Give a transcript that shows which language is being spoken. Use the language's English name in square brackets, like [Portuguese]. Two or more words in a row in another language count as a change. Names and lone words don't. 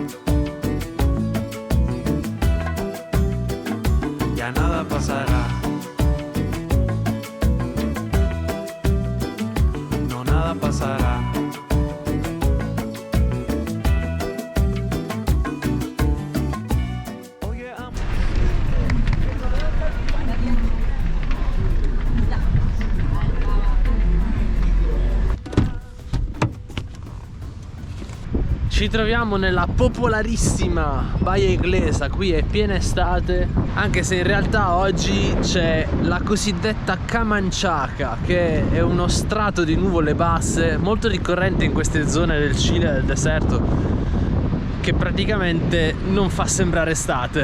[Spanish] Ya nada pasará. No, nada pasará. Oye, amor. [Italian] Ci troviamo nella popolarissima Baia Inglesa, qui è piena estate, anche se in realtà oggi c'è la cosiddetta Camanchaca, che è uno strato di nuvole basse molto ricorrente in queste zone del Cile, del deserto, che praticamente non fa sembrare estate.